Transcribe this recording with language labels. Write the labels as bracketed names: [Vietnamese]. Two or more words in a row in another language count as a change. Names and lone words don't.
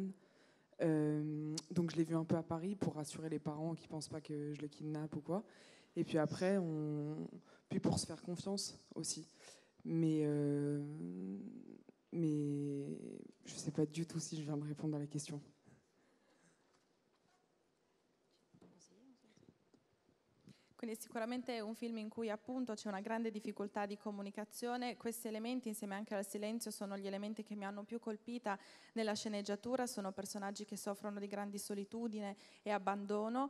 [French] Donc je l'ai vu un peu à Paris pour rassurer les parents qui pensent pas que je le kidnappe ou quoi. Et puis après, puis pour se faire confiance aussi. Mais je sais pas du tout si je viens de répondre à la question. [Italian] Quindi sicuramente è un film in cui appunto c'è una grande difficoltà di comunicazione. Questi elementi insieme anche al silenzio sono gli elementi che mi hanno più colpita nella sceneggiatura, sono personaggi che soffrono di grandi solitudine e abbandono.